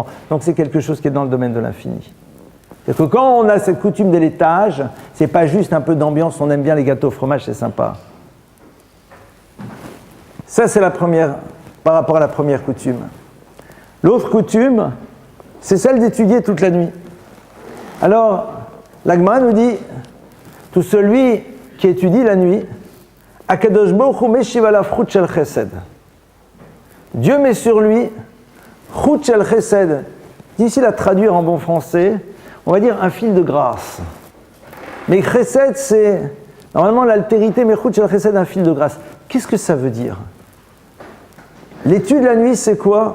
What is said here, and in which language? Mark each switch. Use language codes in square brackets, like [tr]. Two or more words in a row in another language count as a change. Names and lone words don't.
[fr] Donc c'est quelque chose qui est dans le domaine de l'infini. C'est-à-dire que quand on a cette coutume de l'étage, c'est pas juste un peu d'ambiance, on aime bien les gâteaux au fromage, c'est sympa. Ça, c'est la première, par rapport à la première coutume. L'autre coutume, c'est celle d'étudier toute la nuit. Alors, la Gemara nous dit, tout celui qui étudie la nuit, [he] הקדוש ברוך הוא משיב עליו חוט של חסד. [fr] Dieu met sur lui [he] חוט של חסד. [fr] Difficile à traduire en bon français, on va dire un fil de grâce. Mais chesed, c'est normalement l'altérité, mais [he] חוט של חסד, [fr] un fil de grâce. Qu'est-ce que ça veut dire? L'étude de la nuit, c'est quoi?